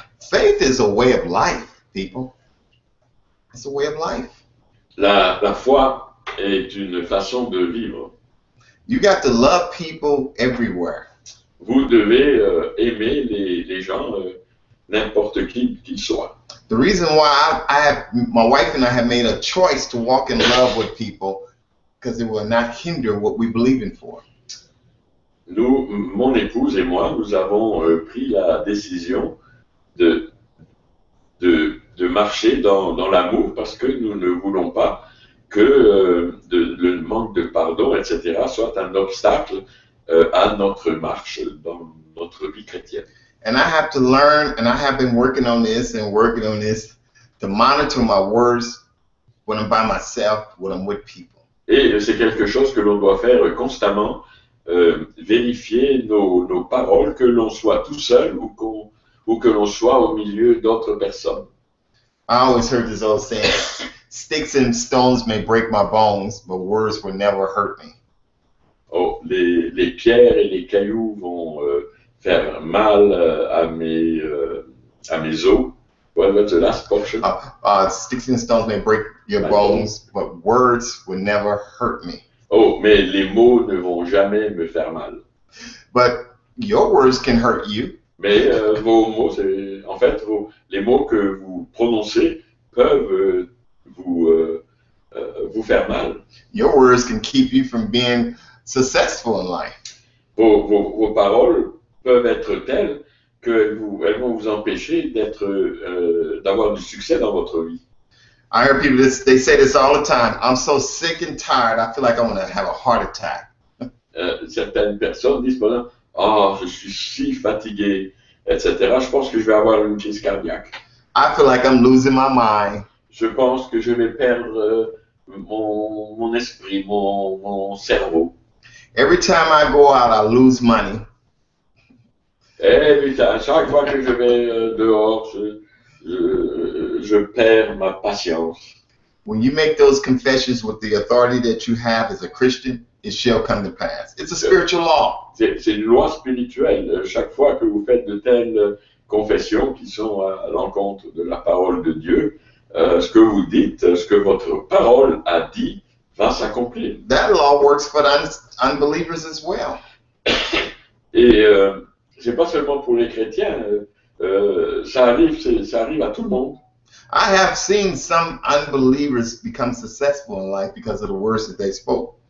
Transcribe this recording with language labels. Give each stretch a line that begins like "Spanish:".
English: Faith is a way of life, people. It's a way of life.
French: La foi est une façon de vivre.
English: You got to love people everywhere.
French: Vous devez aimer les gens, n'importe qui qu'ils soient.
English: The reason why my wife and I have made a choice to walk in love with people because it will not hinder what we believe in for.
French: Nous, mon épouse et moi, nous avons pris la décision de marcher dans l'amour parce que nous ne voulons pas que le manque de pardon, etc., soit un obstacle à notre marche dans notre vie chrétienne.
English: And I have to learn, and I have been working on this to monitor my words when I'm by myself, when I'm with people.
French: Et c'est quelque chose que l'on doit faire constamment, vérifier nos paroles, que l'on soit tout seul ou que l'on soit au milieu d'autres personnes.
English: I always heard this old saying, sticks and stones may break my bones, but words will never hurt me.
French: Oh, les pierres et les cailloux vont faire mal à mes os.
English: What was the last portion? Sticks and stones may break your bones, but words will never hurt me.
French: Oh, mais les mots ne vont jamais me faire mal.
English: But your words can hurt you.
French: Mais vos mots, en fait, les mots que vous prononcez peuvent vous faire mal.
English: Your words can keep you from being successful in life.
French: Vos paroles peuvent être telles qu'elles vont vous empêcher d'avoir du succès dans votre vie.
English: I hear people they say this all the time. I'm so sick and tired. I feel like I'm going to have a heart attack.
French: Certaines personnes disent pendant, je suis si fatigué, etc. Je pense que je vais avoir une crise cardiaque.
English: I feel like I'm losing my mind.
French: Je pense que je vais perdre mon esprit, mon cerveau.
English: Every time I go out, I lose money. Every time,
French: chaque fois que je vais dehors, je perds ma patience.
English: When you make those confessions with the authority that you have as a Christian, it shall come to pass. It's a spiritual law.
French: C'est une loi spirituelle. Chaque fois que vous faites de telles confessions qui sont à l'encontre de la parole de Dieu, ce que vous dites, ce que votre parole a dit, va s'accomplir.
English: That law works for the unbelievers as well.
French: Et c'est pas seulement pour les chrétiens. Ça arrive à tout le monde.
English: I have seen some unbelievers become successful in life because of the words that they spoke.